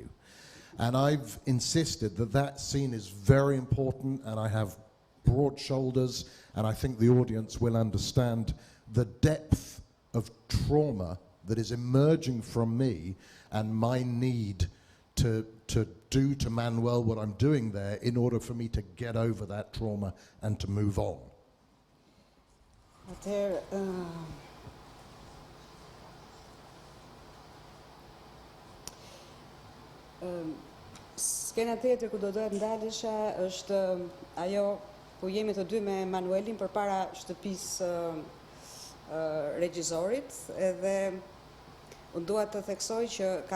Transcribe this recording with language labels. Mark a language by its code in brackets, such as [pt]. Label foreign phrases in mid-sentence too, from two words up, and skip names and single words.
[en] And I've insisted that that scene is very important, and I have broad shoulders, and I think the audience will understand the depth of trauma that is emerging from me and my need to do to Manuel what I'm doing there in order for me to get over that trauma and to move on. [sq] Skena tjetër ku do dohet ndalesha është ajo ku jemi të dy me Manuelin përpara shtëpisë regjisorit, edhe unë dua të theksoj që kam